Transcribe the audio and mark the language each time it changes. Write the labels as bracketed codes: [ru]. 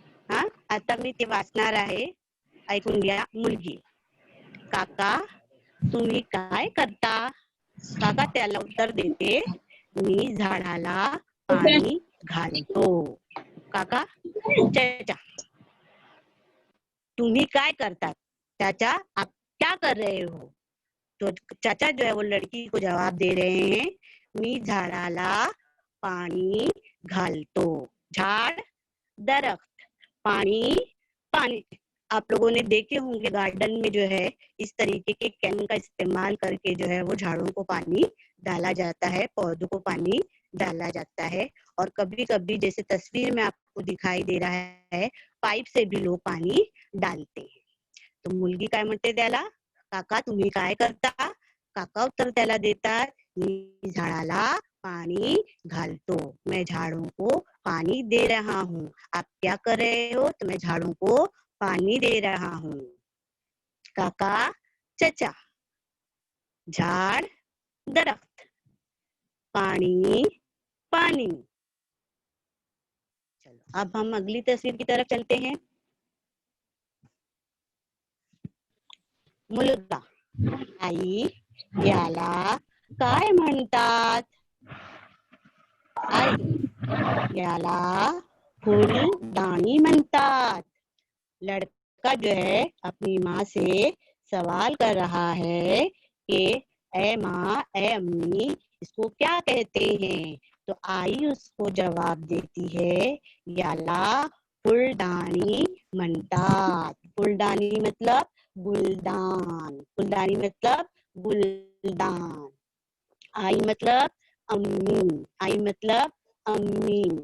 [mr] हा, आता मी ते वाचणार आहे, ऐकून घ्या. मुलगी, काका तुम्ही काय करता? काका त्याला उत्तर देते, मी झाडाला पाणी घालतो. काका, चाचा तुम्ही काय करतात? [hi] चाचा आप क्या कर रहे हो? तो चाचा जो है वो लड़की को जवाब दे रहे हैं, [mr] मी झाडाला पानी घालतो. [hi] झाड़ दरख्त, पानी पानी. आप लोगों ने देखे होंगे गार्डन में जो है इस तरीके के कैन का इस्तेमाल करके जो है वो झाड़ों को पानी डाला जाता है, पौधों को पानी डाला जाता है. और कभी कभी जैसे तस्वीर में आपको दिखाई दे रहा है, पाइप से भी लोग पानी डालते हैं. [mr] तो मुलगी काय म्हणते त्याला, काका तुम्ही काय करता? काका उत्तर त्याला देतात, मी झाडाला पानी घालतो. [hi] मैं झाड़ों को पानी दे रहा हूँ. आप क्या कर रहे हो? तो मैं झाड़ों को पानी दे रहा हूँ. काका चचा, झाड़ दरख्त, पानी पानी. चलो अब हम अगली तस्वीर की तरफ चलते हैं. [mr] मुलगा, आई याला काय म्हणतात? आई याला फूलदानी म्हणतात. [hi] लड़का जो है अपनी माँ से सवाल कर रहा है कि ए माँ ए अम्मी इसको क्या कहते हैं? तो आई उसको जवाब देती है, [mr] याला फूलदानी म्हणतात. [hi] फूलदानी मतलब गुलदान. फूलदानी मतलब गुलदान. आई मतलब अम्मी. आई मतलब अम्मी.